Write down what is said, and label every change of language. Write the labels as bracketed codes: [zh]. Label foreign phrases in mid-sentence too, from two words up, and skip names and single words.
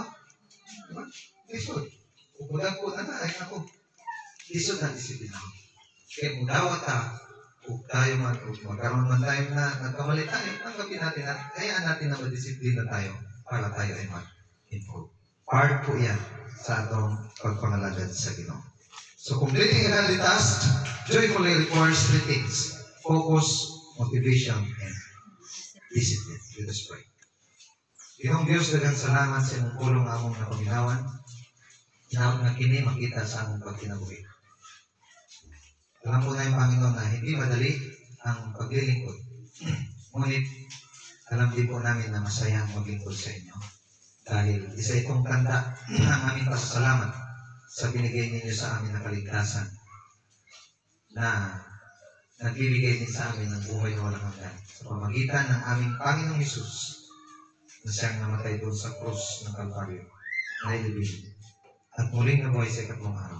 [ceb] Diba? Lisod. Kung dagko na na, ay ako. Lisod na disiplina. [tl] Kaya kung dawat kung tayo magkaroon man tayo na nagkamali tayo, tanggapin natin na kaya natin na madisiplina tayo para tayo ay mag-improve. [ceb] Part po yan sa atong pagpangalagad sa Ginoo. [en] So, completing a healthy task joyfully requires three things: focus, motivation, and discipline. Let us pray. [ceb] Ginong Diyos, daghang salamat sa imong pulong among napaminawan. Inaot na kini makita sa among pagkinabuhi. [tl] Alam po na yung Panginoon na hindi madali ang paglilingkod. Ngunit, alam din po namin na masaya ang maglingkod sa inyo. Dahil isa itong tanda ng aming pasasalamat sa binigay ninyo sa amin na kaligtasan na nagbibigay din sa amin ng buhay na walang hanggan sa pamagitan ng aming Panginoong Hesus na siyang namatay doon sa krus ng Kalbaryo na ilibing at muling nabuhay sa ikatlong araw.